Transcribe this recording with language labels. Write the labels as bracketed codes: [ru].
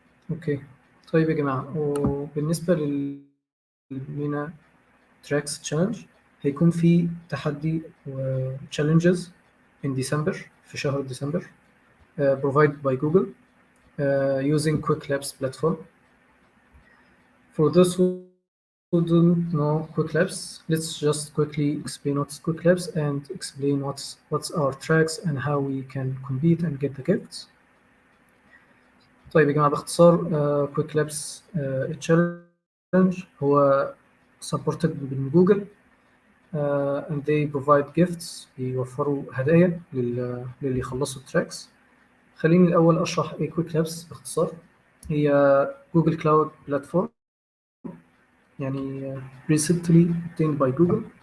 [ar] اوكي طيب يا جماعة، وبالنسبة للمينا تراكس تشالنج هيكون في تحدي و [en] challenges in December، [ar] في شهر ديسمبر [en] provided by Google using Qwiklabs platform. For those who don't know Qwiklabs, let's just quickly explain what's Qwiklabs and explain what's our tracks and how we can compete and get the gifts. [ar] طيب يا جماعة باختصار Qwiklabs challenge هو [en] supported [ar] من جوجل [en] and they provide gifts، [ar] بيوفروا هدايا للي يخلصوا التراكس. خليني الأول أشرح إيه Qwiklabs باختصار. هي جوجل كلاود بلاتفورم، يعني [en] recently obtained by Google.